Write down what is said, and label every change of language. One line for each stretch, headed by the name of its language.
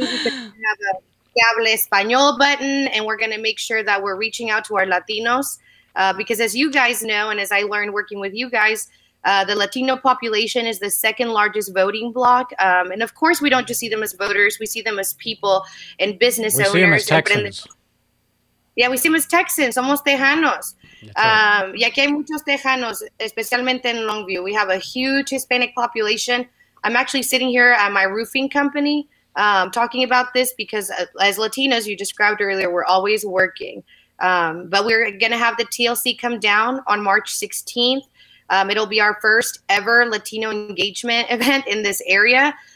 English: We have a Hable Español button, and we're going to make sure that we're reaching out to our Latinos, because as you guys know, and as I learned working with you guys, the Latino population is the second largest voting bloc. And of course, we don't just see them as voters. We see them as people and business owners. We see them as Texans. Yeah, we see them as Texans,
Spanish: somos tejanos.
English: Right.
Spanish: Y aquí hay muchos tejanos, especialmente en Longview.
English: We have a huge Hispanic population. I'm actually sitting here at my roofing company talking about this because as Latinos, you described earlier, we're always working. But we're going to have the TLC come down on March 16th. It'll be our first ever Latino engagement event in this area.